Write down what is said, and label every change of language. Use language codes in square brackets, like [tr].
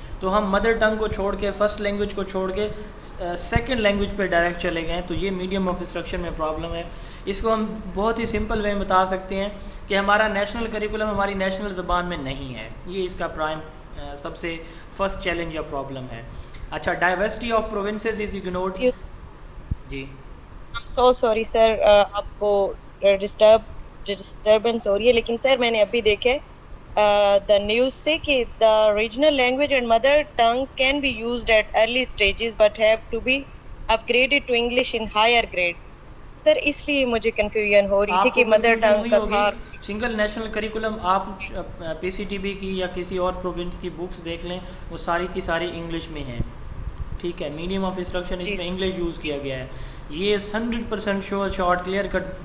[ur] تو ہم mother tongue کو چھوڑ کے, فرسٹ لینگویج کو چھوڑ کے سیکنڈ لینگویج پہ ڈائریکٹ چلے گئے. تو یہ میڈیم آف انسٹرکشن میں پرابلم ہے. اس کو ہم بہت ہی سمپل وے میں بتا سکتے ہیں کہ ہمارا نیشنل کریکولم ہماری نیشنل زبان میں نہیں ہے. یہ اس کا سب سے فرسٹ چیلنج یا پرابلم ہے. اچھا, [en] Diversity of provinces is ignored. [ur] جی so sorry sir, آپ کو ڈسٹربنس ہو رہی ہے, لیکن سر میں نے ابھی دیکھے [en] the news say that the regional language and mother tongues can be used at early stages but have to be upgraded to English in higher grades. [ur] سر اس لیے مجھے کنفیوژن ہو رہی تھی کہ مدر ٹنگ کا تھا. سنگل نیشنل کریکولم آپ PCTB کی یا کسی اور پروونس کی بکس دیکھ لیں, وہ ساری کی ساری انگلش میں ہیں, ٹھیک ہے. میڈیم آف انسٹرکشن اس میں انگلش یوز کیا گیا ہے. یہ 100% شور شارٹ کلیئر کٹ.